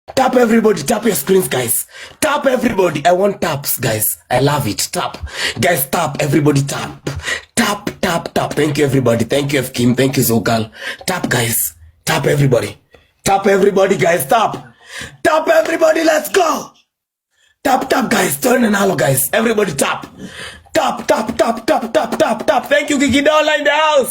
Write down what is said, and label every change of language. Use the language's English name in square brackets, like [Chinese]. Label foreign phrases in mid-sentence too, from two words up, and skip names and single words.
[English] Tap everybody, tap your screens, guys. Tap everybody. I want taps, guys. I love it. Tap. Guys, tap. Everybody tap. Tap, tap, tap. Thank you, everybody. Thank you, F. Kim. Thank you, Zogal. Tap, guys. Tap, everybody. Tap, everybody, guys. Tap. Tap, everybody. Let's go. Tap, tap, guys. Turn and hello, guys. Everybody tap. Tap, tap, tap, tap, tap, tap, tap. Thank you, Githaiga in the house.